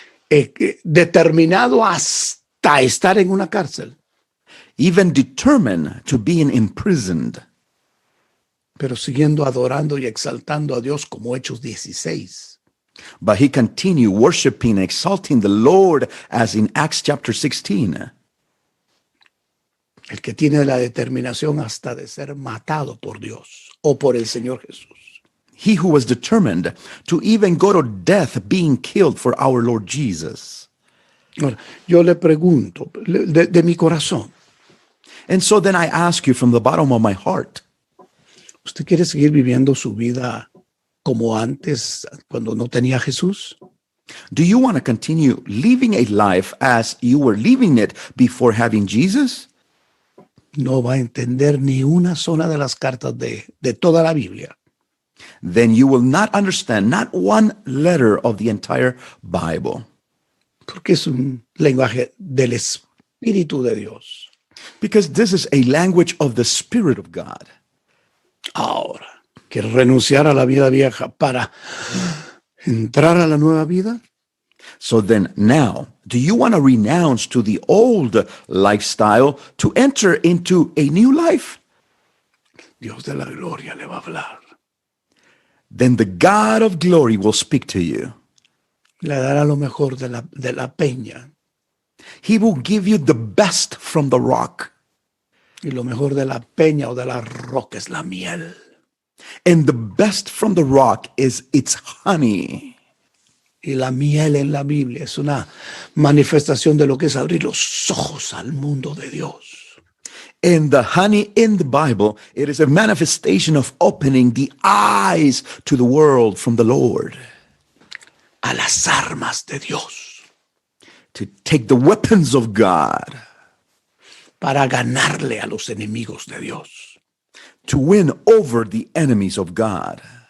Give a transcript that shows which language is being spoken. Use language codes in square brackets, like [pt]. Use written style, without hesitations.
[es] determinado hasta estar en una cárcel. [en] even determined to being imprisoned, [es] Pero siguiendo adorando y exaltando a Dios como Hechos 16. [en] but he continued worshiping and exalting the Lord as in Acts chapter 16. [es] El que tiene la determinación hasta de ser matado por Dios o por el Señor Jesús. [en] He who was determined to even go to death being killed for our Lord Jesus. [es] Ahora, yo le pregunto de mi corazón, [en] And so then I ask you from the bottom of my heart, [es] ¿usted quiere seguir viviendo su vida como antes cuando no tenía a Jesús? [en] do you want to continue living a life as you were living it before having Jesus? [es] No va a entender ni una sola de las cartas de toda la Biblia. [en] Then you will not understand not one letter of the entire Bible, [es] Porque es un lenguaje del Espíritu de Dios. [en] because this is a language of the Spirit of God. [es] Ahora, ¿quiere renunciar a la vida vieja para entrar a la nueva vida? [en] So then now, do you want to renounce to the old lifestyle to enter into a new life? [es] Dios de la gloria le va a hablar. [en] Then the God of glory will speak to you. [es] Le dará lo mejor de la peña [en] He will give you the best from the rock. [es] y lo mejor de la peña o de la roca es la miel. [en] And the best from the rock is its honey. [es] Y la miel en la Biblia es una manifestación de lo que es abrir los ojos al mundo de Dios. [en] And the honey in the Bible, it is a manifestation of opening the eyes to the world from the Lord, [es] A las armas de Dios [en] to take the weapons of God, [es] para ganarle a los enemigos de Dios. [en] to win over the enemies of God,